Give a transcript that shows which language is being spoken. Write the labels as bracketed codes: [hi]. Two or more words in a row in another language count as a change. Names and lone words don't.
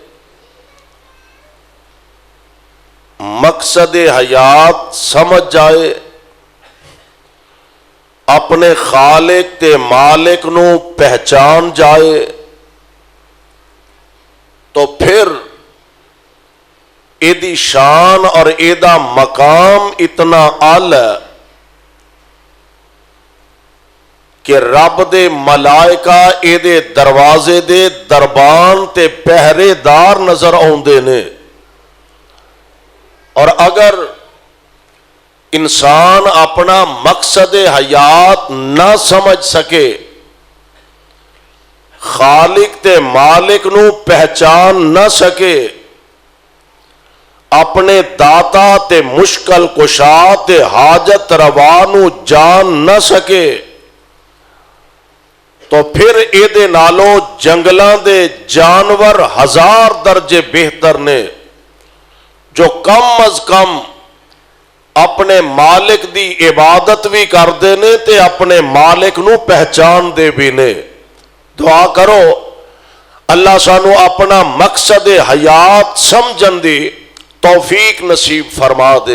[pa] مقصد حیات سمجھ جائے، اپنے خالق تے مالک نو پہچان جائے، تو پھر ایدی شان اور ایدا مقام اتنا اعلی کہ رب دے ملائکہ ایدے دروازے دے دربان تے پہرے دار نظر آوندے نے۔ اور اگر انسان اپنا مقصد حیات نہ سمجھ سکے، خالق تے مالک نو پہچان نہ سکے، اپنے داتا تے مشکل کشا تے حاجت روا نو جان نہ سکے، تو پھر ایدے نالو جنگلاں دے جانور ہزار درجے بہتر نے، جو کم از کم اپنے مالک دی عبادت بھی کردے نے تے اپنے مالک نو پہچان دے بھی نے۔ دعا کرو اللہ سانو اپنا مقصد حیات سمجھن دی توفیق نصیب فرما دے۔